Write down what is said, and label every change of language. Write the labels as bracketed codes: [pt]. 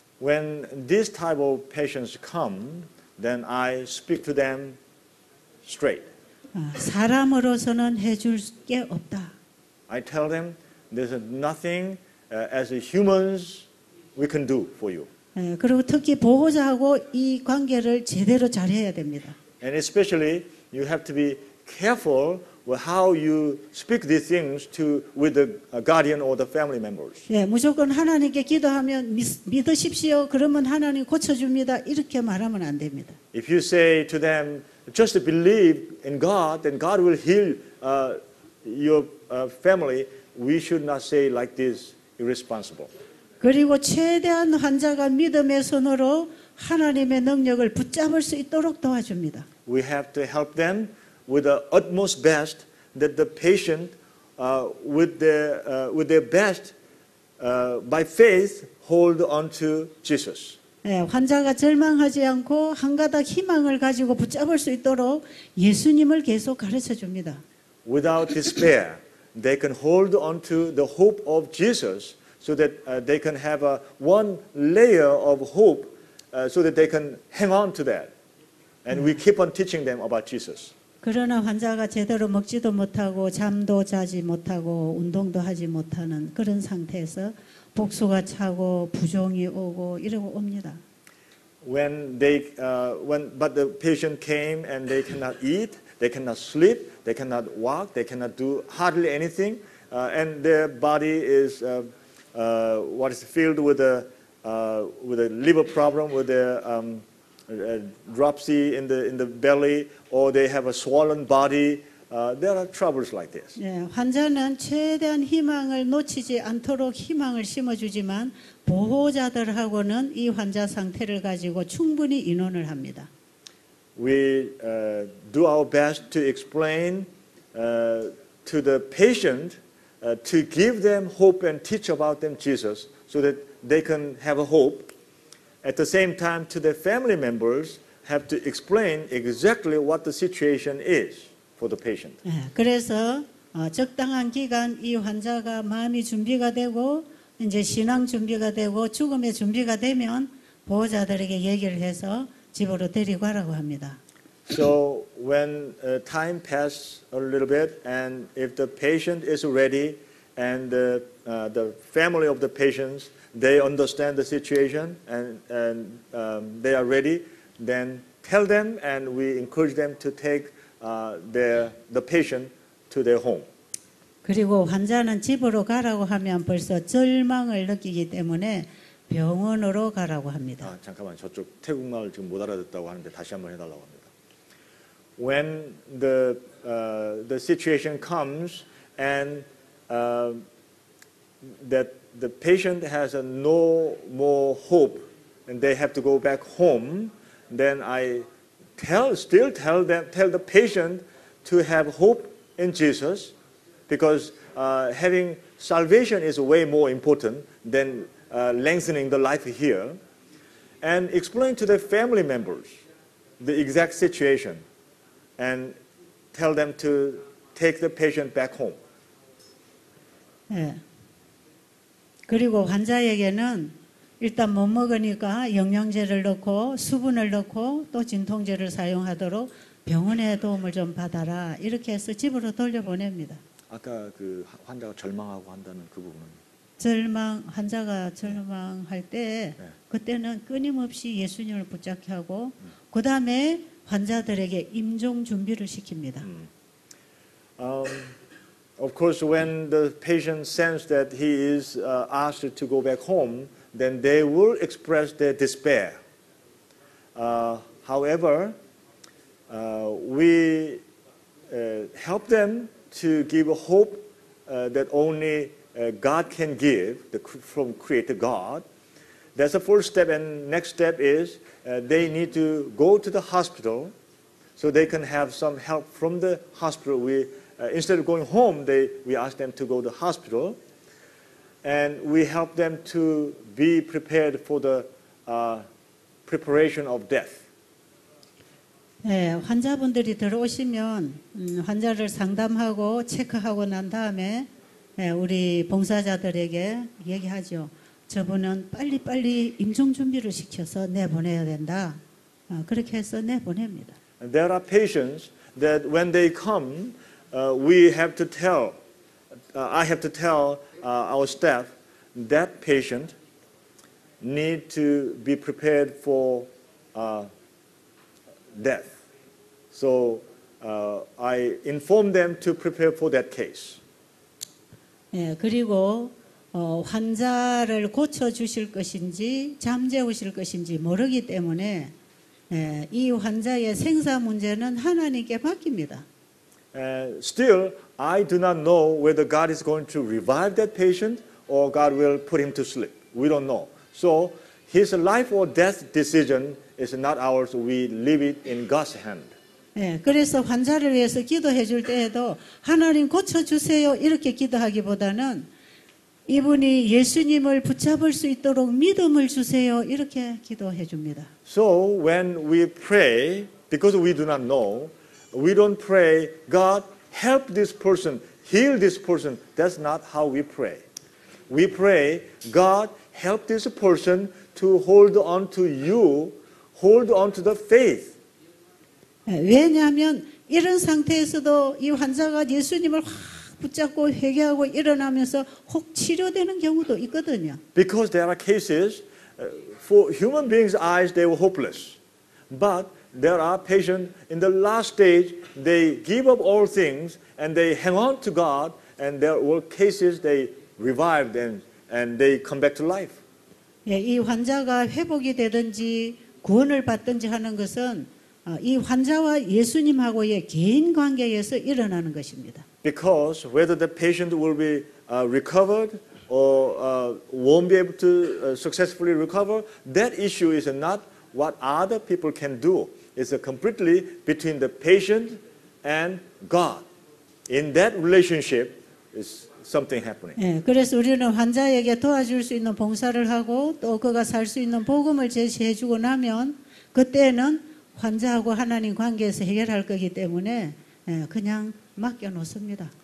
[en] When this type of patients come, then I speak to them straight. [ko] 사람으로서는 해줄 게 없다. [en] I tell them there's nothing as humans we can do for you. [ko] 그리고 특히 보호자하고 이 관계를 제대로 잘해야 됩니다. [en] And especially, you have to be careful with how you speak these things with the guardian or the family members. [ko] 예, 무조건 하나님께 기도하면 믿으십시오. 그러면 하나님 고쳐줍니다. 이렇게 말하면 안 됩니다. [en] If you say to them, just believe in God, then God will heal your family, we should not say like this, irresponsible. [ko] 그리고 최대한 환자가 믿음의 손으로 하나님의 능력을 붙잡을 수 있도록 도와줍니다. [en] We have to help them with the utmost best that the patient, with their best, by faith, hold on to Jesus. [ko] 예, 환자가 절망하지 않고 한 가닥 희망을 가지고 붙잡을 수 있도록 예수님을 계속 가르쳐 줍니다. [en] Without despair, they can hold on to the hope of Jesus so that they can have one layer of hope so that they can hang on to that. And we keep on teaching them about Jesus. [ko] 그러나 환자가 제대로 먹지도 못하고 잠도 자지 못하고 운동도 하지 못하는 그런 상태에서 복수가 차고 부종이 오고 이러고 옵니다. [en] But the patient came and they cannot eat, they cannot sleep, they cannot walk, they cannot do hardly anything, and their body is filled with a liver problem, with a dropsy in the belly, or they have a swollen body. There are troubles like this. [ko] 예, 환자는 최대한 희망을 놓치지 않도록 희망을 심어주지만 보호자들하고는 이 환자 상태를 가지고 충분히 의논을 합니다. [en] We do our best to explain to the patient to give them hope and teach about them Jesus so that they can have a hope. At the same time, to the family members, have to explain exactly what the situation is for the patient. [ko] 예, 그래서 적당한 기간 이 환자가 마음이 준비가 되고 이제 신앙 준비가 되고 죽음의 준비가 되면 보호자들에게 얘기를 해서 집으로 데리고 가라고 합니다. [en] So when time passes a little bit, and if the patient is ready, and the family of the patients, they understand the situation and they are ready, then tell them, and we encourage them to take the patient to their home. [ko] 그리고 환자는 집으로 가라고 하면 벌써 절망을 느끼기 때문에 병원으로 가라고 합니다. 잠깐만, 저쪽 태국말 지금 못 알아듣다고 하는데 다시 한번 해달라고 합니다. [en] When the situation comes and that the patient has no more hope and they have to go back home, then I still tell the patient to have hope in Jesus, because having salvation is way more important than lengthening the life here, and explain to the family members the exact situation and tell them to take the patient back home. [ko] 예. 그리고 환자에게는 일단 못 먹으니까 영양제를 넣고 수분을 넣고 또 진통제를 사용하도록 병원의 도움을 좀 받아라. 이렇게 해서 집으로 돌려보냅니다. 아까 그 환자가 절망하고 한다는 그 부분은 환자가 절망할 때 네. 그때는 끊임없이 예수님을 붙잡게 하고 그 다음에 환자들에게 임종 준비를 시킵니다. [en] Of course, when the patient senses that he is asked to go back home, then they will express their despair. However, we help them to give a hope that only God can give from Creator God. That's the first step, and next step is they need to go to the hospital so they can have some help from the hospital. Instead of going home, we ask them to go to the hospital, and we help them to be prepared for the preparation of death. [ko] 네, 환자분들이 들어오시면 환자를 상담하고 체크하고 난 다음에 우리 봉사자들에게 얘기하죠. 저분은 빨리빨리 임종 준비를 시켜서 내보내야 된다. 그렇게 해서 내보냅니다. [en] And there are patients that when they come, we have to tell, I have to tell our staff, that patient need to be prepared for death. So I informed them to prepare for that case. [ko] 예, 그리고 환자를 고쳐 주실 것인지 잠재우실 것인지 모르기 때문에 예, 이 환자의 생사 문제는 하나님께 맡깁니다. [en] Still, I do not know whether God is going to revive that patient or God will put him to sleep. We don't know. So his life or death decision is not ours. We leave it in God's hand. [ko] 예, 그래서 환자를 위해서 기도해 줄 때에도 하나님 고쳐주세요 이렇게 기도하기보다는 이분이 예수님을 붙잡을 수 있도록 믿음을 주세요 이렇게 기도해 줍니다. [en] So when we pray, because we do not know, we don't pray, God help this person, heal this person. That's not how we pray. We pray, God help this person to hold on to you, hold on to the faith. [ko] 왜냐하면 이런 상태에서도 이 환자가 예수님을 확 붙잡고 회개하고 일어나면서 혹 치료되는 경우도 있거든요. [en] Because there are cases, for human beings' eyes, they were hopeless. But there are patients in the last stage, they give up all things and they hang on to God, and there were cases they revived and they come back to life. [ko] 예, 이 환자가 회복이 되든지 구원을 받든지 하는 것은 이 환자와 예수님하고의 개인 관계에서 일어나는 것입니다. [en] Because whether the patient will be recovered or won't be able to successfully recover, that issue is not what other people can do. It's completely between the patient and God. In that relationship is something happening. [ko] 예, 그래서 우리는 환자에게 도와줄 수 있는 봉사를 하고 또 그가 살 수 있는 복음을 제시해 주고 나면 그때는 환자하고 하나님 관계에서 해결할 거기 때문에 그냥 맡겨 놓습니다.